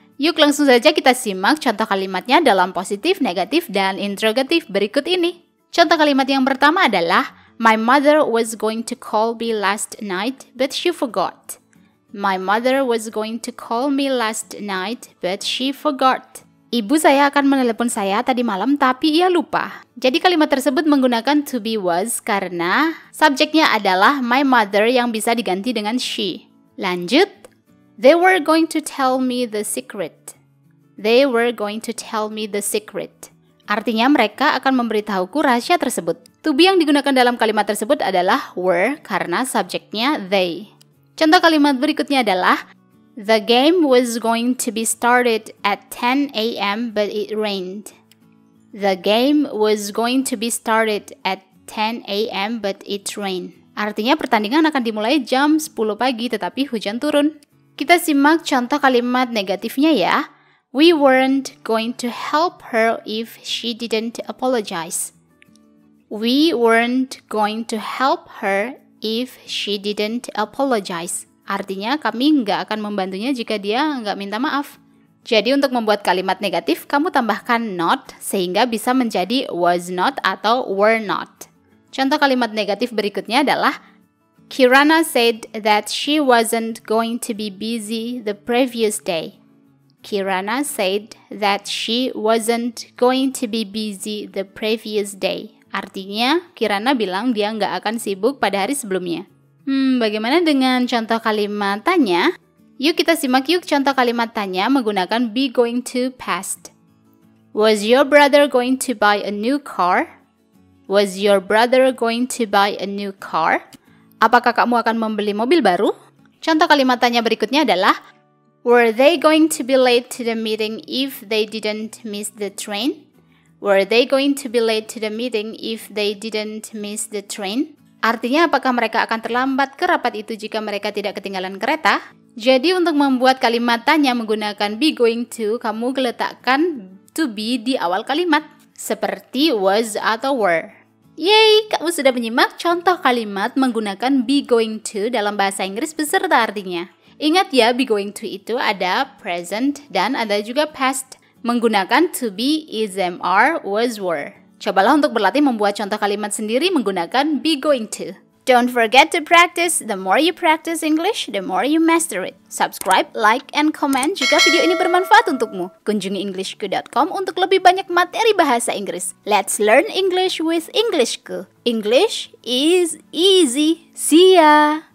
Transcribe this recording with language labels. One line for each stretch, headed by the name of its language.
Indonesian: Yuk langsung saja kita simak contoh kalimatnya dalam positif, negatif, dan interrogatif berikut ini. Contoh kalimat yang pertama adalah
English: my mother was going to call me last night but she forgot. My mother was going to call me last night but she forgot.
Indonesian: Ibu saya akan menelepon saya tadi malam tapi ia lupa. Jadi kalimat tersebut menggunakan to be was karena subjeknya adalah my mother yang bisa diganti dengan she. Lanjut.
English: They were going to tell me the secret. They were going to tell me the secret.
Indonesian: Artinya mereka akan memberitahuku rahasia tersebut. To be yang digunakan dalam kalimat tersebut adalah were karena subjeknya they. Contoh kalimat berikutnya adalah
English: the game was going to be started at 10 a.m. but it rained. The game was going to be started at 10 a.m. but it rained.
Indonesian: Artinya pertandingan akan dimulai jam 10 pagi tetapi hujan turun. Kita simak contoh kalimat negatifnya ya.
English: We weren't going to help her if she didn't apologize. We weren't going to help her if she didn't apologize.
Indonesian: Artinya kami nggak akan membantunya jika dia nggak minta maaf. Jadi untuk membuat kalimat negatif, kamu tambahkan not sehingga bisa menjadi was not atau were not. Contoh kalimat negatif berikutnya adalah
English: Kirana said that she wasn't going to be busy the previous day. Kirana said that she wasn't going to be busy the previous day.
Indonesian: Artinya, Kirana bilang dia nggak akan sibuk pada hari sebelumnya. Bagaimana dengan contoh kalimat tanya? Yuk kita simak contoh kalimat tanya menggunakan be going to past.
English: Was your brother going to buy a new car? Was your brother going to buy a new car?
Indonesian: Apakah kamu akan membeli mobil baru? Contoh kalimat tanya berikutnya adalah
English: were they going to be late to the meeting if they didn't miss the train? Were they going to be late to the meeting if they didn't miss the train?
Indonesian: Artinya apakah mereka akan terlambat ke rapat itu jika mereka tidak ketinggalan kereta? Jadi untuk membuat kalimat tanya menggunakan be going to, kamu letakkan to be di awal kalimat seperti was atau were. Yeay, kamu sudah menyimak contoh kalimat menggunakan be going to dalam bahasa Inggris beserta artinya. Ingat ya, be going to itu ada present dan ada juga past. Menggunakan to be, is, am, are, was, were. Cobalah untuk berlatih membuat contoh kalimat sendiri menggunakan be going to.
English: Don't forget to practice. The more you practice English, the more you master it. Subscribe, like, and comment
Indonesian: jika video ini bermanfaat untukmu. Kunjungi englishku.com untuk lebih banyak materi bahasa Inggris.
English: Let's learn English with Englishku. English is easy. See ya!